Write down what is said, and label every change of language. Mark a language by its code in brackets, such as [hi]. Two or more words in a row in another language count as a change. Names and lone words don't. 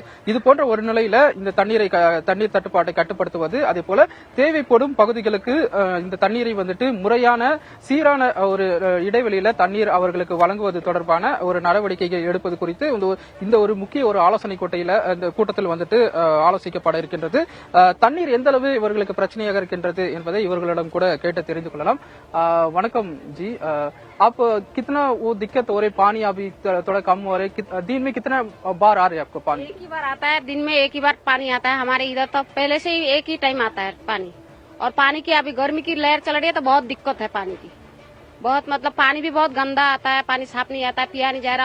[ta] இது போன்ற ஒரு நிலையில இந்த தண்ணீர் தட்டுப்பாட்டை கட்டுப்படுத்துவது, அதே போல தேவைப்படும் பகுதிகளுக்கு இந்த தண்ணீரை முறையான சீரான ஒரு இடைவெளியில தண்ணீர் அவர்களுக்கு வழங்குவது தொடர்பான ஒரு நடவடிக்கைகள் எடுப்பது குறித்து இந்த ஒரு முக்கிய ஒரு ஆலோசனை கூட்டத்தில் ஆலோசிக்கப்பட இருக்கின்றது. தண்ணீர் எந்த அளவு இவர்களுக்கு பிரச்சனையாக இருக்கின்றது என்பதை இவர்களிடம் கூட கேட்டு தெரிந்து கொள்ளலாம். வணக்கம் ஜி, [hi] आप कितना वो दिक्कत हो रही, पानी अभी थोड़ा कम हो रहा है, दिन में कितना बार आ रहा है आपको पानी? एक ही बार आता है, दिन में एक ही बार पानी आता है. हमारे इधर तो पहले से ही एक ही टाइम आता है पानी. और पानी की अभी गर्मी की लहर चल रही है तो बहुत दिक्कत है पानी की. बहुत पानी भी बहुत गंदा आता है, पानी साफ नहीं आता है, पिया नहीं जा रहा.